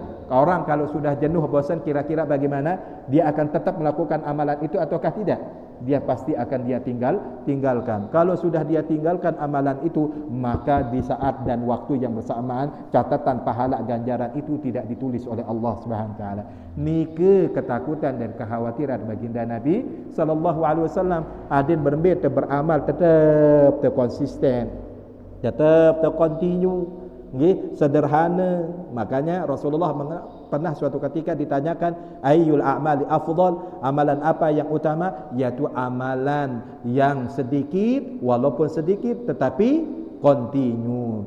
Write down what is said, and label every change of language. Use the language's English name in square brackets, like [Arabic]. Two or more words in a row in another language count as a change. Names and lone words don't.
[Indonesian] Orang kalau sudah jenuh, bosan, kira-kira bagaimana? Dia akan tetap melakukan amalan itu ataukah tidak? Dia pasti akan tinggalkan. Kalau sudah dia tinggalkan amalan itu, maka di saat dan waktu yang bersamaan catatan pahala ganjaran itu tidak ditulis oleh Allah [Arabic] سبحانه وتعالى. [Indonesian] Nike ketakutan dan kekhawatiran baginda Nabi [Arabic] صلى الله عليه وسلم. [Indonesian] Adin beramal tetap konsisten, tetap continue. Nggih, sederhana. Makanya Rasulullah pernah suatu ketika ditanyakan, [Arabic] أي الأعمال أفضل, [Indonesian] amalan apa yang utama? Yaitu amalan yang sedikit, walaupun sedikit tetapi continue.